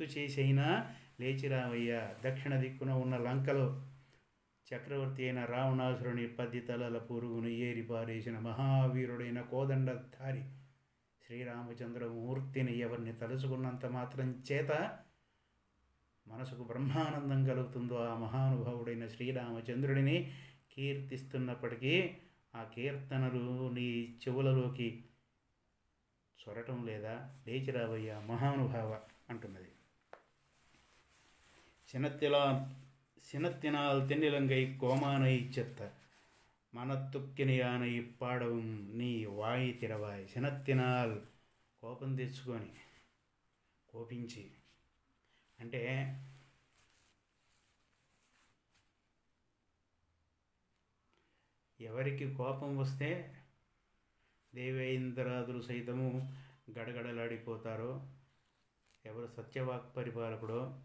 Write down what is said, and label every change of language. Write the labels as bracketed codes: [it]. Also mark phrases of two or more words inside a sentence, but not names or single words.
[te] చేసైనా లేచిరావయ్యా, దక్షిణ దిక్కున ఉన్న లంకలో చక్రవర్తి అయిన రావణాసురుని 10 తలల పురుగును ఏరిపారేసిన మహావీరుడైన కోదండధారి శ్రీరామచంద్రమూర్తిని ఎవరిని తలుచుకున్నంత మాత్రం చేత మనసుకు బ్రహ్మానందం కలుగుతుందో ఆ మహానుభావుడైన శ్రీరామచంద్రుడిని కీర్తిస్తున్నప్పటికీ ఆ కీర్తనలు నీ చెవులలోకి చొరటం లేదా? లేచిరావయ్యా మహానుభావ అంటున్నది. [ta] சினத்தினால் தென்னிலங்கை கோமானை செத்த மனத்துக்கினி யானை பாடவும் நீ வாய் திறவாய். [te] సినత్తినాల్ కోపం తెచ్చుకొని, కోపించి అంటే ఎవరికి కోపం వస్తే దేవేంద్రాదులు సైతము గడగడలాడిపోతారో, ఎవరు సత్యవాక్ పరిపాలకుడో